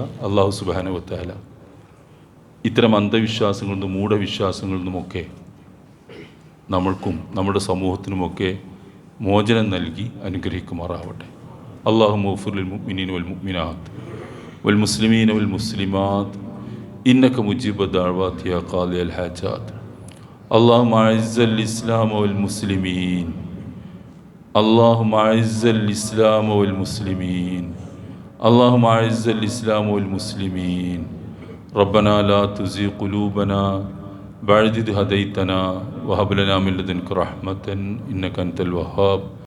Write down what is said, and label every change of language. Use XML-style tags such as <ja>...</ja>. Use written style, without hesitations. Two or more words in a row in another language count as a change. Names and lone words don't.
<ml>അല്ലാഹു</ml> <ar>سبحانه وتعالى</ar> <ml>ഇത്തരം അന്ധവിശ്വാസങ്ങളിൽ നിന്നും മൂഢവിശ്വാസങ്ങളിൽ നിന്നുമൊക്കെ നമ്മൾക്കും നമ്മുടെ സമൂഹത്തിനുമൊക്കെ മോചനം നൽകി അനുഗ്രഹിക്കുമാറാവട്ടെ.</ml> <ar>اللهم اغفر للمؤمنين والمؤمنات والمسلمين والمسلمات إنك مجيب الدعوات يا قاضي الحاجات. اللهم أعز الإسلام والمسلمين اللهم أعز الإسلام والمسلمين اللهم أعز الإسلام والمسلمين ربنا لا تزغ قلوبنا بعد إذ هديتنا وهب لنا من لدنك رحمة إنك أنت الوهاب.</ar>